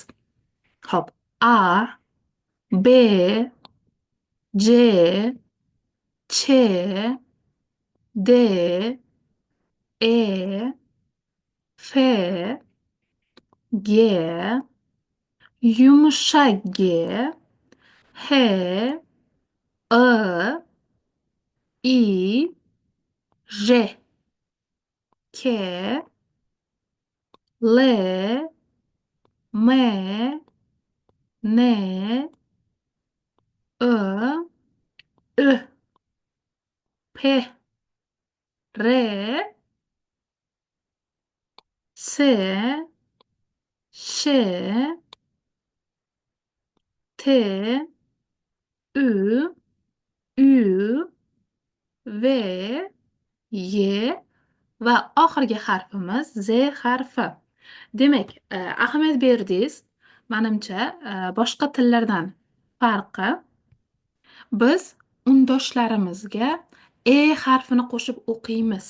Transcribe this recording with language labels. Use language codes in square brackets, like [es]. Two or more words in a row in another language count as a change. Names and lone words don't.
[uz] Xo'p, A, B, J, Ch, D, E, F, G, yumshoq G, H, I, I, J, K, L, M, N, Ö, Ö, P, R, S, Ş, T, Ü, Ü, V, Y va oxirgi harfimiz Z harfi. Demak, ahamiyat berdingiz. Manimcha, boshqa tillardan farqi biz undoshlarimizga harfini qo'shib o'qiymiz.